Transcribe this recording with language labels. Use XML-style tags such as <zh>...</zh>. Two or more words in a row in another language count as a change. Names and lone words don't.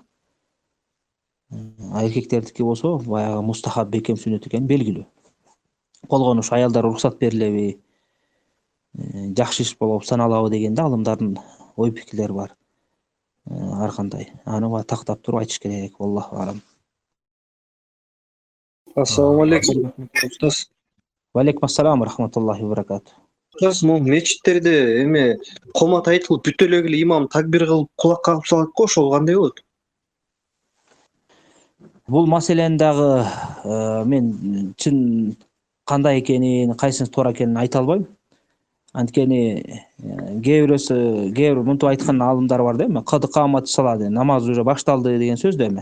<ky>Эркектердики болсо баягы мустахаб бекем сүннөт экени белгилүү. Болгону аялдар уруксат берилеби, жакшы иш болуп саналабы дегенде алымдардын ой пикирлери бар. Ар кандай. Аны тактап туруп айтыш керек.</ky> <ar>الله أعلم. السلام عليكم, устаз. وعليكم السلام، رحمة الله وبركاته.</ar> <ky>Устаз, могу мечиттерде эме комат айтылып бүтө эле имам такбир кылып кулак кагып салат го, ошол кандай болот? Бул маселени дагы мен чын кандай экенин, кайсынын туура экенин айта албайм. Анткени кээ бир мынтип айткан алымдар бар да, эми</ky> <ar>قد قامت الصلاة,</ar> <ky>намаз уже башталды деген сөз да эми.</ky>